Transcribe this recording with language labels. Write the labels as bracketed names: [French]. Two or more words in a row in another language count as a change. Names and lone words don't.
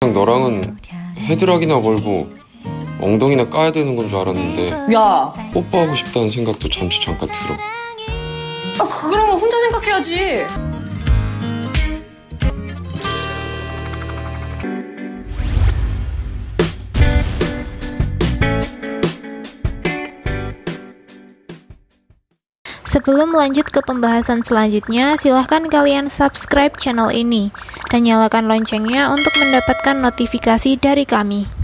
[Korean] 그냥 너랑은 헤드락이나 걸고 엉덩이나 까야 되는 건 줄 알았는데 야, 뽀뽀하고 싶다는 생각도 잠깐 들어. 아, 그러면 혼자 생각해야지. [Indonesian] Sebelum lanjut ke pembahasan selanjutnya, silahkan kalian subscribe channel ini dan nyalakan loncengnya untuk mendapatkan notifikasi dari kami.